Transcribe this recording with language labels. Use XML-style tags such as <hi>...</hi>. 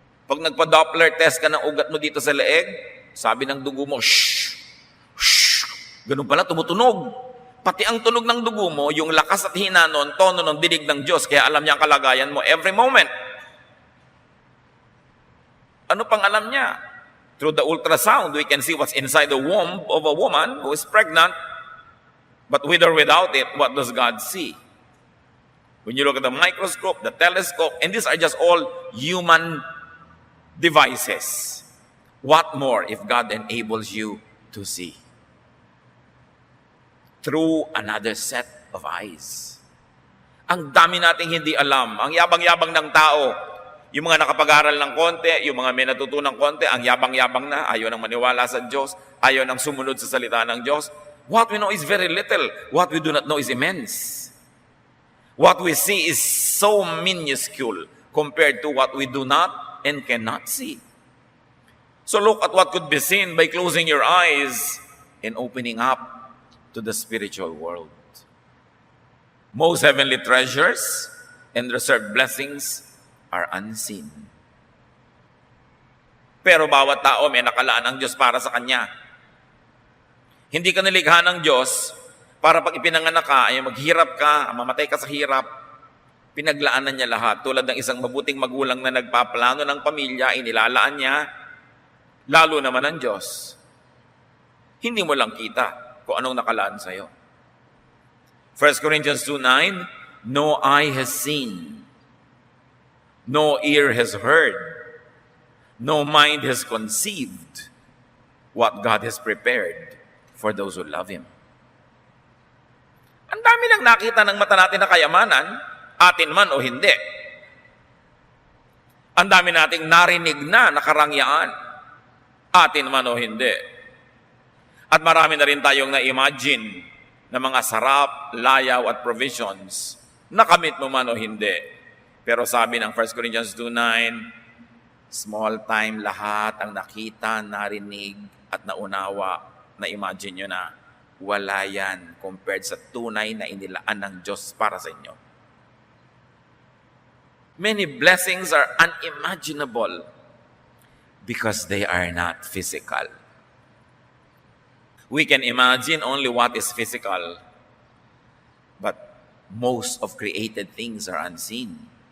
<tl>Pag nagpa-Doppler test ka ng ugat mo dito sa leeg, sabi ng dugo mo, shh, shh, ganun pala, tumutunog. Pati ang tunog ng dugo mo, yung lakas at hina nun, tono ng dinig ng Diyos, kaya alam niya ang kalagayan mo</tl> <en>every moment.</en> <tl>Ano pang alam niya?</tl> <en>Through the ultrasound, we can see what's inside the womb of a woman who is pregnant, but with or without it, what does God see? When you look at the microscope, the telescope, and these are just all human devices. What more if God enables you to see? Through another set of eyes.</en> <tl>Ang dami nating hindi alam. Ang yabang-yabang ng tao. Yung mga nakapag-aral ng konti, yung mga may natutunang konti, ang yabang-yabang na, ayaw nang maniwala sa Diyos, ayaw nang sumunod sa salita ng Diyos.</tl> <en>What we know is very little. What we do not know is immense. What we see is so minuscule compared to what we do not and cannot see. So look at what could be seen by closing your eyes and opening up to the spiritual world. Most heavenly treasures and reserved blessings are unseen.</en> <tl>Pero bawat tao may nakalaan ang Diyos para sa kanya. Hindi ka nilikha ng Diyos para pag ipinanganak ka ay maghirap ka, mamatay ka sa hirap. Pinaglaanan niya lahat. Tulad ng isang mabuting magulang na nagpaplano ng pamilya, inilalaan niya, lalo naman ang Diyos. Hindi mo lang kita kung anong nakalaan sa'yo.</tl> <en>1 Corinthians 2:9, no eye has seen, no ear has heard, no mind has conceived what God has prepared for those who love Him.</en> <tl>Ang dami lang nakita ng mata natin na kayamanan, atin man o hindi. Ang dami nating narinig na nakarangyaan, atin man o hindi. At marami na rin tayong na-imagine na mga sarap, layaw at provisions, nakamit mo man o hindi. Pero sabi ng 1 Corinthians 2:9,</tl> <en>small time</en> <tl>lahat ang nakita, narinig at naunawa, na-imagine nyo na, wala yan compared sa tunay na inilaan ng Diyos para sa inyo.</tl> <en>Many blessings are unimaginable because they are not physical. We can imagine only what is physical, but most of created things are unseen.</en>